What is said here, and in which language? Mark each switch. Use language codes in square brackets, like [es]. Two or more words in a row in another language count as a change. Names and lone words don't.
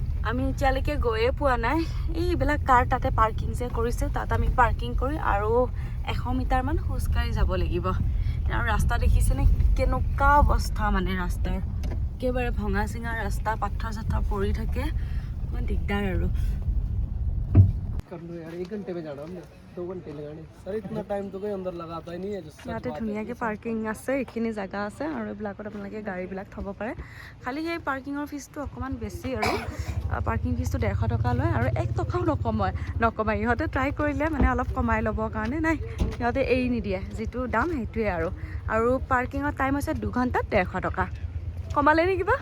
[as] আমি এতিয়ালৈকে গৈয়ে পোৱা নাই এইবিলাক কাৰ তাতে পাৰ্কিং যে কৰিছে তাত আমি পাৰ্কিং কৰি আৰু 100 মিটাৰমান খোজকাঢ়ি যাব লাগিব আৰু ৰাস্তা দেখিছেনে কেনেকুৱা অৱস্থা মানে ৰাস্তাৰ একেবাৰে ভঙা চিঙা ৰাস্তা পাথৰ চাথৰ পৰি থাকে অকণমান দিগদাৰ আৰু [hi] कर लो यार 1 घंटे में जाना हमने 2 घंटे लगाने सर इतना टाइम तो कोई अंदर लगाता ही नहीं है जो [as] ইয়াতে ধুনীয়াকৈ পাৰ্কিং আছে এইখিনি জেগা আছে আৰু এইবিলাকত আপোনালোকে গাড়ীবিলাক থ'ব পাৰে খালি সেই পাৰ্কিঙৰ ফিজটো অকণমান বেছি আৰু পাৰ্কিং ফিজটো 150 টকা লয় আৰু 1 টকাও নকমাই ইহঁতে ট্ৰাই কৰিলে মানে অলপ কমাই ল'বৰ কাৰণে নাই সিহঁতে এৰি নিদিয়ে যিটো দাম সেইটোৱে আৰু পাৰ্কিঙৰ টাইম হৈছে 2 ঘণ্টাত 150 টকা কমালে নে কিবা